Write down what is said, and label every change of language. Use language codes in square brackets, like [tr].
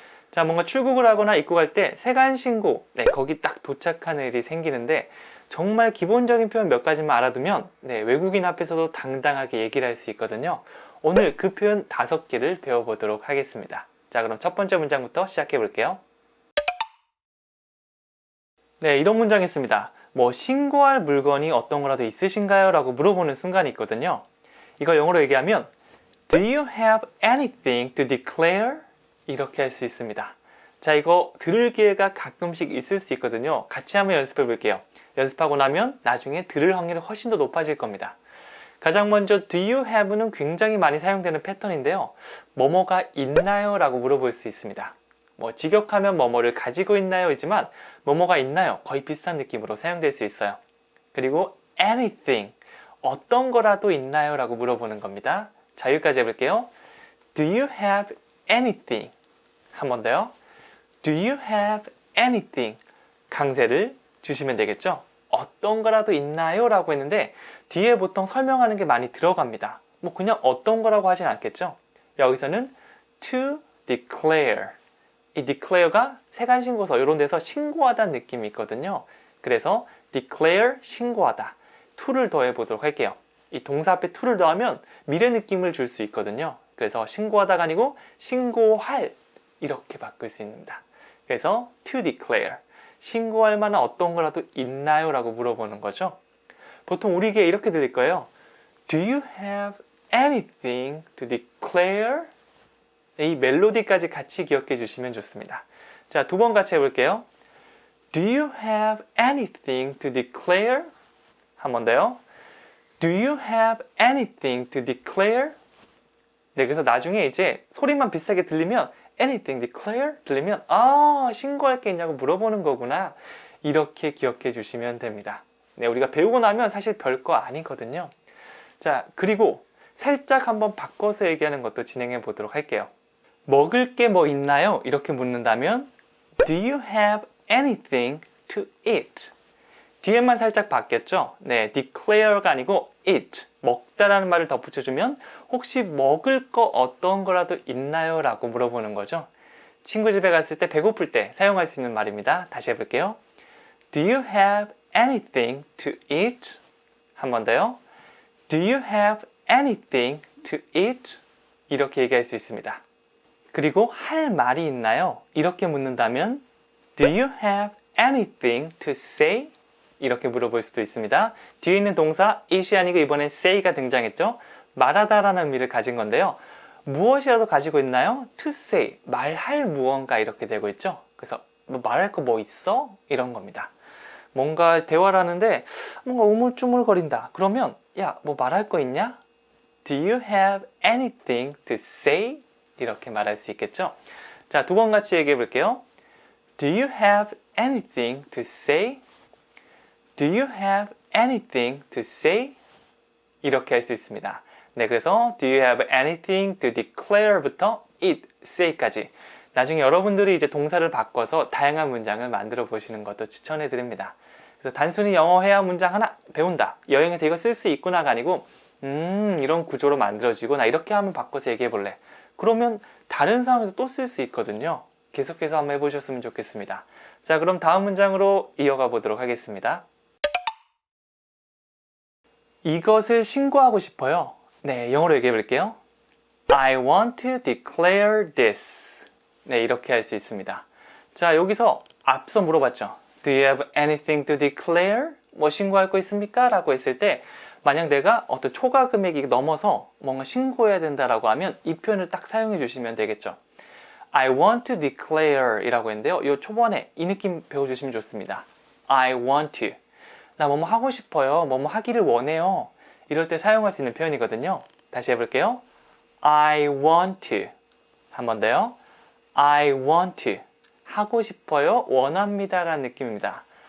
[ko] 자, 뭔가 출국을 하거나 입국할 때 세관신고, 거기 딱 도착하는 일이 생기는데 정말 기본적인 표현 몇 가지만 알아두면 외국인 앞에서도 당당하게 얘기를 할 수 있거든요. 오늘 그 표현 5개를 배워보도록 하겠습니다. 자, 그럼 첫 번째 문장부터 시작해 볼게요. 네, 이런 문장이 있습니다. 신고할 물건이 어떤 거라도 있으신가요? 라고 물어보는 순간이 있거든요. 이거 영어로 얘기하면 [en] Do you have anything to declare? [ko] 이렇게 할 수 있습니다. 자, 이거 들을 기회가 가끔씩 있을 수 있거든요. 같이 한번 연습해 볼게요. 연습하고 나면 나중에 들을 확률이 훨씬 더 높아질 겁니다. 가장 먼저 [en] Do you have [ko] 는 굉장히 많이 사용되는 패턴인데요. 뭐뭐가 있나요? 라고 물어볼 수 있습니다. 직역하면 뭐뭐를 가지고 있나요? 이지만 뭐뭐가 있나요? 거의 비슷한 느낌으로 사용될 수 있어요. 그리고 anything, 어떤 거라도 있나요? 라고 물어보는 겁니다. 자, 여기까지 해볼게요. [en] Do you have anything? [ko] 한 번 더요. [en] Do you have anything? [ko] 강세를 주시면 되겠죠? 어떤 거라도 있나요? 라고 했는데 뒤에 보통 설명하는 게 많이 들어갑니다. 그냥 어떤 거라고 하진 않겠죠? 여기서는 [en] to declare. [ko] 이 declare가 세관신고서 이런 데서 신고하다는 느낌이 있거든요. 그래서 declare, 신고하다. to를 더해 보도록 할게요. 이 동사 앞에 to를 더하면 미래 느낌을 줄 수 있거든요. 그래서 신고하다가 아니고 신고할 이렇게 바꿀 수 있습니다. 그래서 [en] to declare. [ko] 신고할 만한 어떤 거라도 있나요? 라고 물어보는 거죠. 보통 우리 귀에 이렇게 들릴 거예요. [en] Do you have anything to declare? [ko] 이 멜로디까지 같이 기억해 주시면 좋습니다. 자, 2번 같이 해볼게요. [en] Do you have anything to declare? [ko] 한 번 더요. [en] Do you have anything to declare? [ko] 네, 그래서 나중에 이제 소리만 비슷하게 들리면 [en] anything declare? [ko] 들리면 신고할 게 있냐고 물어보는 거구나. 이렇게 기억해 주시면 됩니다. 네, 우리가 배우고 나면 사실 별거 아니거든요. 자, 그리고 살짝 한번 바꿔서 얘기하는 것도 진행해 보도록 할게요. 먹을 게 뭐 있나요? 이렇게 묻는다면 [en] Do you have anything to eat? [ko] 뒤에만 살짝 바뀌었죠? 네, declare가 아니고 eat, 먹다라는 말을 덧붙여주면 혹시 먹을 거 어떤 거라도 있나요? 라고 물어보는 거죠. 친구 집에 갔을 때 배고플 때 사용할 수 있는 말입니다. 다시 해볼게요. [en] Do you have anything to eat? [ko] 한 번 더요. [en] Do you have anything to eat? [ko] 이렇게 얘기할 수 있습니다. 그리고 할 말이 있나요? 이렇게 묻는다면 [en] Do you have anything to say? [ko] 이렇게 물어볼 수도 있습니다. 뒤에 있는 동사 it이 아니고 이번엔 say가 등장했죠. 말하다라는 의미를 가진 건데요. 무엇이라도 가지고 있나요? [en] to say, [ko] 말할 무언가 이렇게 되고 있죠. 그래서 말할 거 뭐 있어? 이런 겁니다. 뭔가 대화를 하는데 뭔가 우물쭈물거린다. 그러면 야, 뭐 말할 거 있냐? [en] Do you have anything to say? [ko] 이렇게 말할 수 있겠죠. 자, 2번 같이 얘기해 볼게요. [en] Do you have anything to say? Do you have anything to say? [ko] 이렇게 할 수 있습니다. 네, 그래서 [en] Do you have anything to declare [ko] 부터 it, say까지 나중에 여러분들이 이제 동사를 바꿔서 다양한 문장을 만들어 보시는 것도 추천해 드립니다. 그래서 단순히 영어 회화 문장 하나 배운다. 여행에서 이거 쓸 수 있구나가 아니고 이런 구조로 만들어지고 나 이렇게 한번 바꿔서 얘기해 볼래. 그러면 다른 상황에서 또 쓸 수 있거든요. 계속해서 한번 해보셨으면 좋겠습니다. 자, 그럼 다음 문장으로 이어가 보도록 하겠습니다. 이것을 신고하고 싶어요. 네, 영어로 얘기해 볼게요. [en] I want to declare this. [ko] 네, 이렇게 할 수 있습니다. 자, 여기서 앞서 물어봤죠. [en] Do you have anything to declare? [ko] 신고할 거 있습니까? 라고 했을 때 만약 내가 어떤 초과 금액이 넘어서 뭔가 신고해야 된다라고 하면 이 표현을 딱 사용해 주시면 되겠죠. [en] I want to declare [ko] 이라고 했는데요. 이 초반에 이 느낌 배워주시면 좋습니다. [en] I want to. [ko] 나 뭐뭐 하고 싶어요. 뭐뭐 하기를 원해요. 이럴 때 사용할 수 있는 표현이거든요. 다시 해볼게요. [en] I want to. [ko] 한 번 더요. [en] I want to. [ko] 하고 싶어요. 원합니다. 라는 느낌입니다.